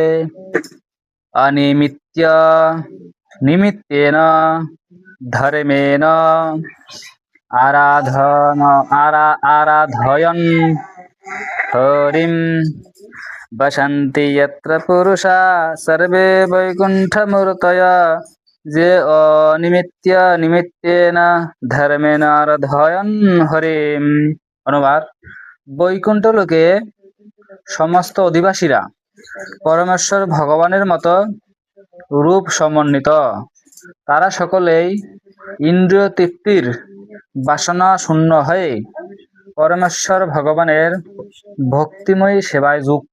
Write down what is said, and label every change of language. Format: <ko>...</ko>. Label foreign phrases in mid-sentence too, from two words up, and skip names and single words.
<sa>अनिमित्य निमित्तेन धर्मेण आराधयन् हरिं वसन्ति यत्र पुरुषा सर्वे वैकुंठमूर्तया जे अनिमित्य निमित्तेन धर्मेण आराधयन् हरिं।</sa> <bn>অনুবাদ, বৈকুণ্ঠ লোকে সমস্ত অধিবাসীরা পরমেশ্বর ভগবানের মতো রূপ সমন্বিত। তারা সকলেই ইন্দ্রিয় তৃপ্তির বাসনা শূন্য হয়ে পরমেশ্বর ভগবানের ভক্তিময়ী সেবায় যুক্ত।</bn>